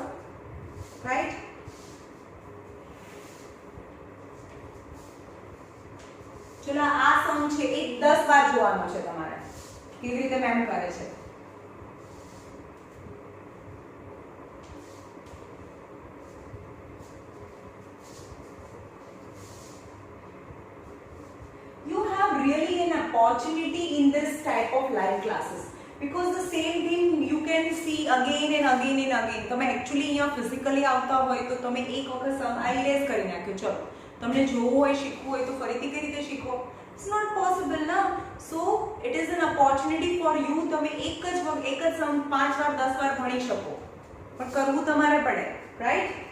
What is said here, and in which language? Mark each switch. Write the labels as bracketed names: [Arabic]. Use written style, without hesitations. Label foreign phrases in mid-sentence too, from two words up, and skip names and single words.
[Gujarati] Right? ચલો આ સમ છે એ 10 વાર જોવાનો છે તમારે, કેવી રીતે મેમ કરે છે. [English] You have really an opportunity in this type of live classes because the same thing you can see again and again and again. [Gujarati] તમે actually અહીંયા physically આવતા હોય તો તમે એક વખત સમ આઈલેસ કરી નાખ્યો. ચલો તમને જોવું હોય, શીખવું હોય તો ફરીથી કઈ રીતે શીખો? [English] It's not possible ના. So it is an opportunity for you. [Gujarati] તમે એક જ સમ 5 વાર 10 વાર ભણી શકો, પણ કરવું તમારે પડે. રાઈટ?